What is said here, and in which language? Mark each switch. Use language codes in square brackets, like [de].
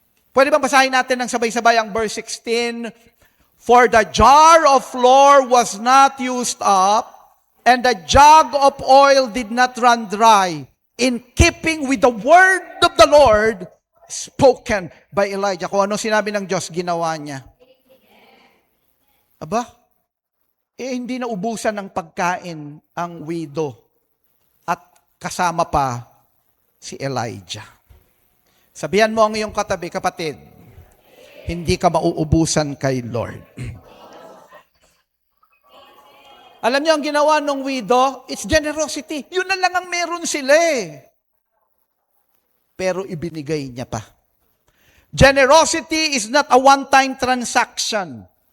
[tl] Pwede bang basahin natin ng sabay-sabay ang [en] verse 16? For the jar of flour was not used up, and the jug of oil did not run dry, in keeping with the word of the Lord spoken by Elijah. [tl] Kung ano sinabi ng Diyos, ginawa niya. Aba? Hindi na ubusan ng pagkain ang widow at kasama pa si Elijah. Sabihan mo ang iyong katabi, kapatid, hindi ka mauubusan kay Lord. Alam niyo ang ginawa ng widow? [en] It's generosity. [tl] Yun na lang ang meron sila eh. Pero ibinigay niya pa. [en] Generosity is not a one-time transaction.